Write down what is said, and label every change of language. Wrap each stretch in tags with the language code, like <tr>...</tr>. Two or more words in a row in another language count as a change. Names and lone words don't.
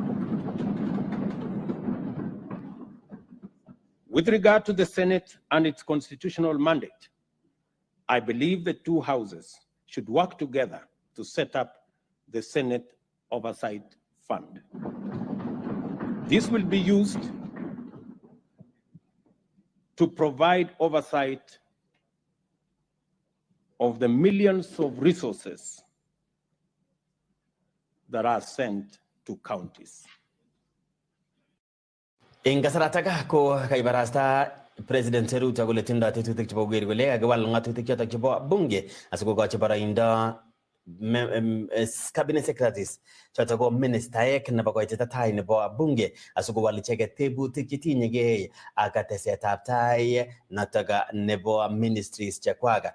<en>With regard to the Senate and its constitutional mandate, I believe the two houses should work together to set up the Senate Oversight Fund. This will be used to provide oversight of the millions of resources that are sent to counties.</en> <kln>Eng kasarata ko kaibarasta President Ruto kole tindo tetutik chebo koker kole kakewal ng'atutik chotok chebo bunge asikokochi boroindo</kln> <en>cabinet secretaries</en> <kln>choto ko ministaek nebo koitetab tai nebo bunge asikowal icheket tebutik chetinyegei ak tesetab tai notok nebo ministries chekwak.</kln>